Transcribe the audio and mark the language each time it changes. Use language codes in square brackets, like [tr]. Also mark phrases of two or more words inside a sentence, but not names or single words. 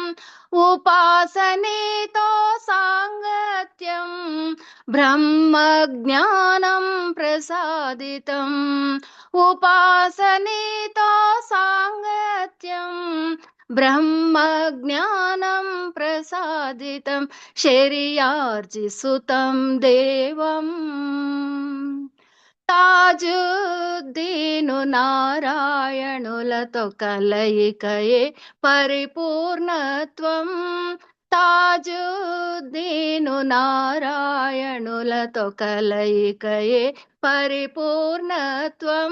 [sa] उपासनेतो सांगत्यं ब्रह्मज्ञानं प्रसादितम्. उपासनेतो सांगत्यं ब्रह्मज्ञानं प्रसादितं. शरियाजी सुतं देवम् [te] తాజుద్దీను నారాయణులతో కలయికయే పరిపూర్ణత్వం. తాజుద్దీను నారాయణులతో కలయికయే పరిపూర్ణత్వం.